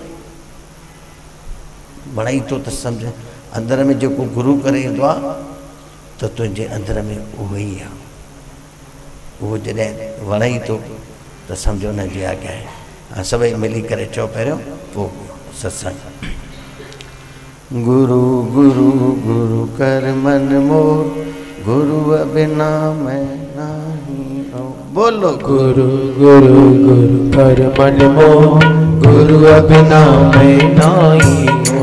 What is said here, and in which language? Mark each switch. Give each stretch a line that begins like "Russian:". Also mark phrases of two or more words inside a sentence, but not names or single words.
Sindhi: वणे थो त सम्झ अंदर में जेको गुरू करे ईंदो आहे त तुंहिंजे अंदर में उहो ई आहे। उहो जॾहिं वणे थो त सम्झो हुनजी आज्ञा आहे। हाँ सभई मिली करे चओ पहिरियों, पोइ सत्संग।
Hindi: गुरु गुरु गुरु कर मन मोर, गुरु बिना मैं नहीं। बोलो गुरु गुरु गुरु कर मन मोर, गुरु बिना मैं नहीं हो।